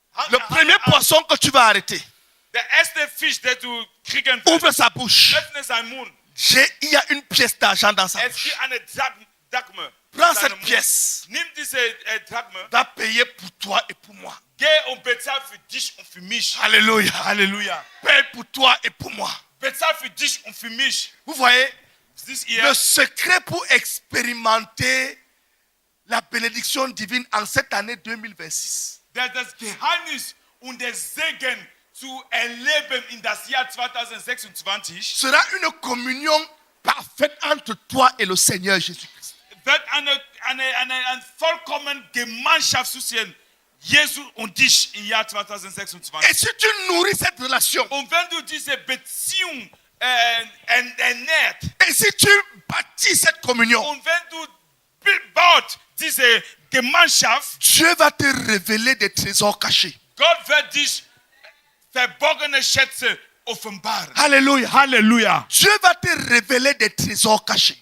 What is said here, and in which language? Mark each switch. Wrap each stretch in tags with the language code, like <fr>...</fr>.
<fr>Le premier poisson que tu vas arrêter,</fr> <de>Der erste Fisch, den du kriegen wirst,</de> <fr>ouvre sa bouche.</fr> <de>öffne seinen Mund.</de> <fr>Il y a une pièce d'argent dans sa</fr> <de>Es</de> <fr>bouche.</fr> <de>gibt eine Drachme.</de> <fr>Prends</fr> <de>in seinem</de> <fr>cette</fr> <de>Mund.</de> <fr>pièce.</fr> <de>Nimm diese Drachme,</de> <fr>Va payer pour toi et pour moi.</fr> <de>geh und bezahl für dich und für mich.</de> <fr>Alléluia.</fr> <de>Halleluja.</de> <fr>Paye pour toi et pour moi.</fr> <de>Bezahl für dich und für mich.</de> <fr>Vous voyez,</fr> <de>Siehst ihr?</de> <fr>le secret pour expérimenter la bénédiction divine en cette année 2026,</fr> <de>Das Geheimnis und der Segen zu erleben in das Jahr 2026</de> <fr>sera une communion parfaite entre toi et le Seigneur Jésus-Christ.</fr> <de>wird eine vollkommene Gemeinschaft zwischen Jesus und dich im Jahr 2026.</de> <fr>Et si tu nourris cette relation,</fr> <de>Und wenn du diese Beziehung ernährt</de> <fr>et si tu bâtis cette communion,</fr> <de>und wenn du baut diese Gemeinschaft,</de> <fr>Dieu va te révéler des trésors cachés.</fr> <de>Gott wird dich verborgene Schätze offenbaren.</de> <fr>Alléluia.</fr> <de>Halleluja.</de> <fr>Dieu va te révéler des trésors cachés.</fr>